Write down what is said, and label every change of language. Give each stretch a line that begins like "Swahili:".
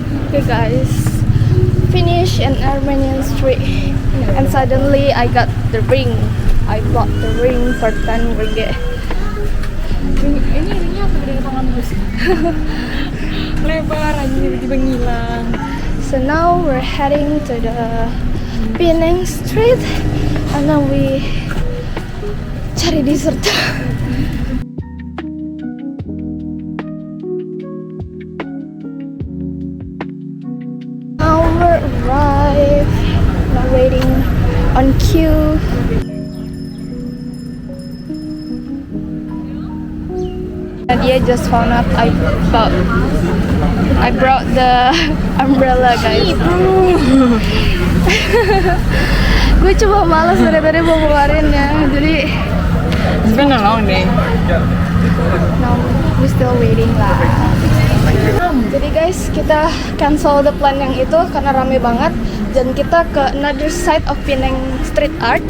English: Okay guys, finish an Armenian street and suddenly I got the ring. I bought the ring for 10 ringgit.
Indonesian: Ini ringnya apa dari tangan gue sih? Lebar aja tiba-tiba ngilang.
English: So now we're heading to the Penang Street and then we
Indonesian: cari
English: dessert. Now we're arrived, now waiting on queue. Nadia just found out I brought the umbrella guys.
Indonesian: Gue cuma malas dari tadi mau keluarin ya, jadi
English: It's been a long day. no, we still waiting
Indonesian: lah. Jadi guys, kita
English: cancel the plan
Indonesian: yang itu karena rame banget dan kita ke
English: another side
Indonesian: of Penang Street Art.